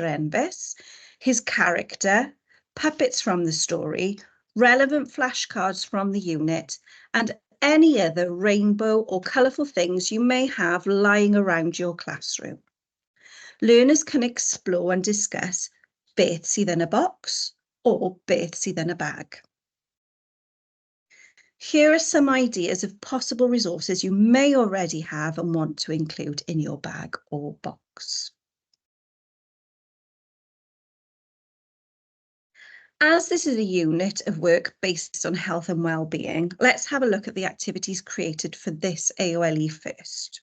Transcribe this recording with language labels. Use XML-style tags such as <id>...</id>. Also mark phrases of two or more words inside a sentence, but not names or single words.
<en>Enfys, his character, puppets from the story, relevant flashcards from the unit, and any other rainbow or colourful things you may have lying around your classroom. Learners can explore and discuss</en> <cy>beth sydd yn y box</cy> <en>or</en> <cy>beth sydd yn y bag.</cy> <en>Here are some ideas of possible resources you may already have and want to include in your bag or box. As this is a unit of work based on health and well-being, let's have a look at the activities created for this AOLE first.</en>